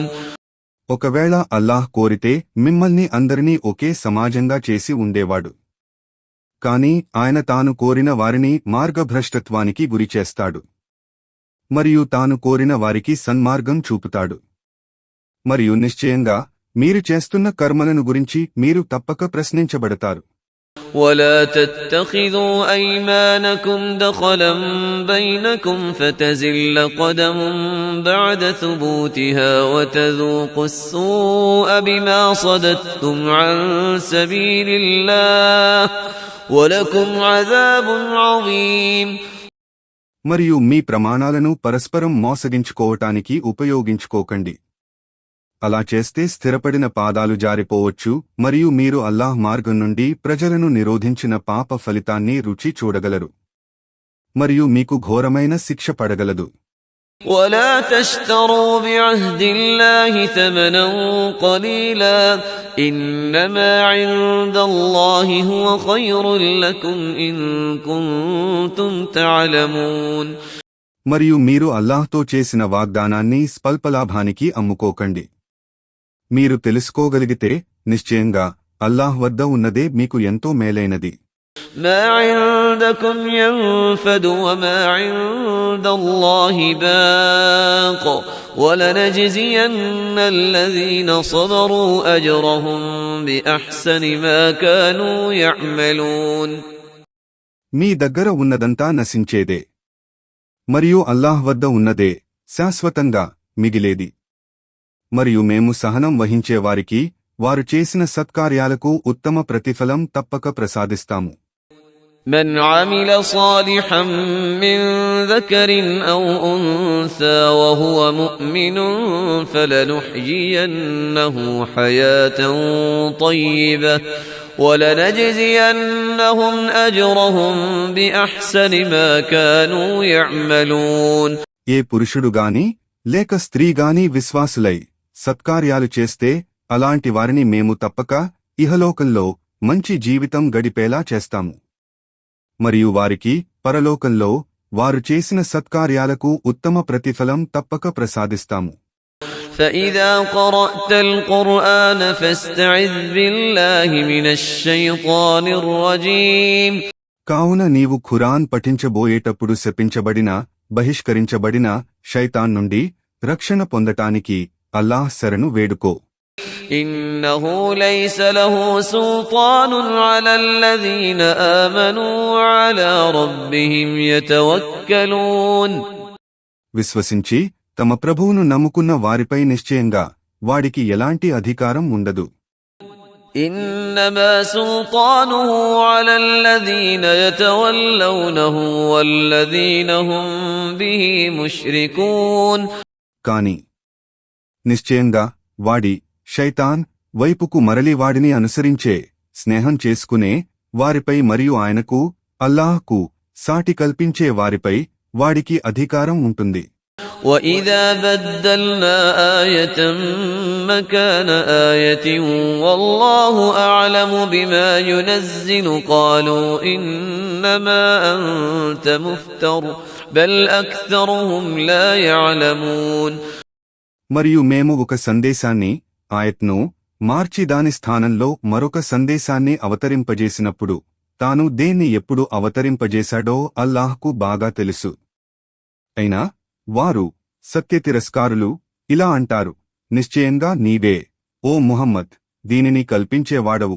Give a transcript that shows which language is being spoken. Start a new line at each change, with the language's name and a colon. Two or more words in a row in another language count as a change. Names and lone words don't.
Telugu: ఒకవేళ అల్లాహ్ కోరితే మిమ్మల్ని అందరినీ ఒకే సమాజంగా చేసి ఉండేవాడు. కాని ఆయన తాను కోరిన వారిని మార్గభ్రష్టత్వానికి గురిచేస్తాడు. మరియు తాను కోరిన వారికి సన్మార్గం చూపుతాడు. మరియు నిశ్చయంగా మీరు చేస్తున్న కర్మలను గురించి మీరు తప్పక ప్రశ్నించబడతారు.
Arabic: وَلَا تَتَّخِذُوا أَيْمَانَكُمْ دَخَلًا بَيْنَكُمْ فَتَزِلَّ قَدَمٌ بَعْدَ ثُبُوتِهَا وَتَذُوقُوا السُّوءَ بِمَا صَدَدتُّمْ عَن سَبِيلِ اللَّهِ وَلَكُمْ عَذَابٌ عَظِيمٌ.
Telugu: మరియు మీ ప్రమాణాలను పరస్పరం మోసగించుకోవటానికి ఉపయోగించుకోకండి. అలా చేస్తే స్థిరపడిన పాదాలు జారిపోవచ్చు మరియు మీరు అల్లాహ్ మార్గం నుండి ప్రజలను నిరోధించిన పాప ఫలితాన్ని రుచి చూడగలరు. మరియు మీకు ఘోరమైన శిక్ష పడగలదు.
Arabic: وَلَا تَشْتَرُوا بِعَهْدِ اللَّهِ ثَمَنًا قَلِيلًا إِنَّمَا عِندَ اللَّهِ هُوَ خَيْرٌ لَكُمْ إِن كُنتُمْ تَعْلَمُونَ.
Telugu: మరియు మీరు అల్లాహ్తో చేసిన వాగ్దానాన్ని స్వల్పలాభానికి అమ్ముకోకండి. మీరు తెలుసుకోగలిగితే నిశ్చయంగా అల్లాహ్ వద్ద ఉన్నదే మీకు ఎంతో మేలైనది.
Arabic: ما عندكم ينفد وما عند الله باق ولنجزين الذين صبروا أجرهم بأحسن ما كانوا يعملون.
Telugu: మీ దగ్గర ఉన్నదంతా నశించేదే మరియు అల్లాహ్ వద్ద ఉన్నదే శాశ్వతంగా మిగిలేది. మరియు మేము సహనం వహించేవారికి వారు చేసిన సత్కార్యాలకు ఉత్తమ ప్రతిఫలం తప్పక ప్రసాదిస్తాము.
Arabic: من عمل صالحا من ذكر أو أنثى وهو مؤمن فلنحيينه حياة طيبة ولنجزينهم أجرهم بأحسن ما كانوا يعملون.
Telugu: ఏ పురుషుడుగాని లేక స్త్రీగాని విశ్వాసులై సత్కార్యాలు చేస్తే అలాంటి వారిని మేము తప్పక ఇహలోకంలో మంచి జీవితం గడిపేలా చేస్తాము. మరియు వారికి పరలోకంలో వారు చేసిన సత్కార్యాలకు ఉత్తమ ప్రతిఫలం తప్పక ప్రసాదిస్తాము.
Arabic: فإذا قرأت القرآن فاستعذ بالله من الشيطان الرجيم.
Telugu: కావున నీవు ఖురాన్ పఠించబోయేటప్పుడు శపించబడిన బహిష్కరించబడిన శైతాన్ నుండి రక్షణ పొందటానికి అల్లాహ్ శరణు వేడుకో.
Arabic: إنه ليس له سلطان على الذين آمنوا وعلى ربهم يتوكلون.
Telugu: విశ్వసించి తమ ప్రభువును నమ్ముకున్న వారిపై నిశ్చయంగా వాడికి ఎలాంటి అధికారం ఉండదు.
Arabic: إنما سلطانه على الذين يتولونه والذين هم به مشركون.
Telugu: కాని నిశ్చయంగా వాడి శైతాన్ వైపుకు మరలి వాడిని అనుసరించే స్నేహం చేసుకునే వారిపై మరియు ఆయనకు అల్లాహ్కు సాటి కల్పించే వారిపై వాడికి అధికారం ఉంటుంది.
Arabic: وإذا بدلنا آية مكان آية والله أعلم بما ينزل قالوا إنما أنت مفتر بل أكثرهم لا يعلمون.
Telugu: మరియు మేము ఒక సందేశాన్ని ఆయత్ను మార్చి దాని స్థానంలో మరొక సందేశాన్ని అవతరింపజేసినప్పుడు తాను దేన్ని ఎప్పుడు అవతరింపజేశాడో అల్లాహ్కు బాగా తెలుసు. అయినా వారు సత్యతిరస్కారులు ఇలా అంటారు, నిశ్చయంగా నీవే ఓ ముహమ్మద్ దీనిని కల్పించేవాడవు.